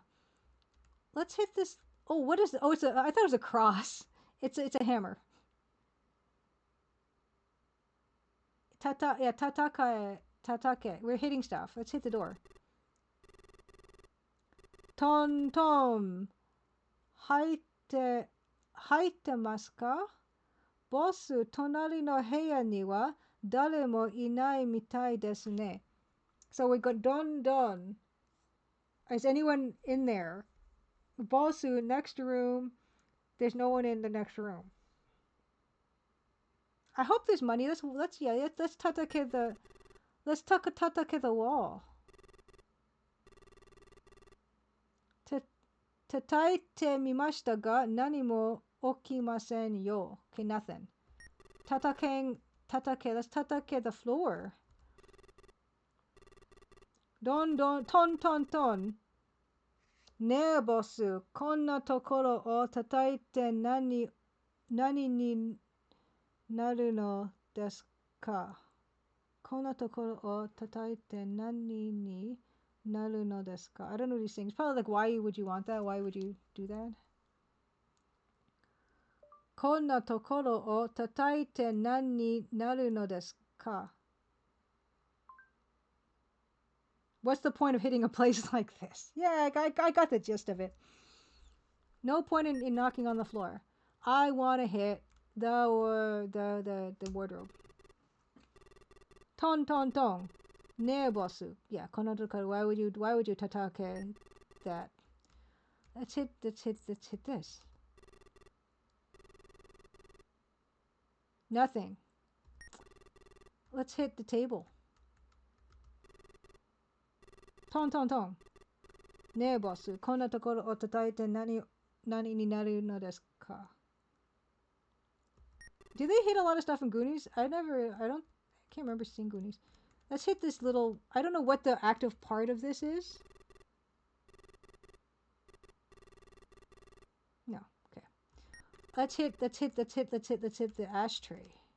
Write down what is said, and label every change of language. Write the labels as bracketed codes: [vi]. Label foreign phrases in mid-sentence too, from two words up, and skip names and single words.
[en] Let's hit this. Oh, what is it? Oh, I thought it was a cross. It's a hammer. Tatake. We're hitting stuff. Let's hit the door. Ton tom. [ja] はいてますか? ボス、隣の部屋には誰もいないみたいですね. [en] So we go don. Is anyone in there? Bossu, next room. There's no one in the next room. I hope there's money. Let's tatake the wall. [ja] 叩いてみましたが何も起きませんよ. [en] Okay, nothing. Tatake. Let's tatake the floor. Ton. [ja] ねえボス、こんな所を叩いて何になるのですか? こんな所を叩いて何になるのですか? [en] I don't know these things. Probably like, why would you want that? Why would you do that? [ja] こんな所を叩いて何なるのですか? [en] What's the point of hitting a place like this? Yeah, I got the gist of it. No point in knocking on the floor. I want to hit the wardrobe. [ja] トン。ねえボス. Yeah, この所. [en] Why would you tatake that? Let's hit this. Nothing. Let's hit the table. Ton. [ja] ねえボス. こんな所を叩いて何になるのですか? [en] Do they hit a lot of stuff in Goonies? I can't remember seeing Goonies. Let's hit this little, I don't know what the active part of this is. No, okay. Let's hit the ashtray.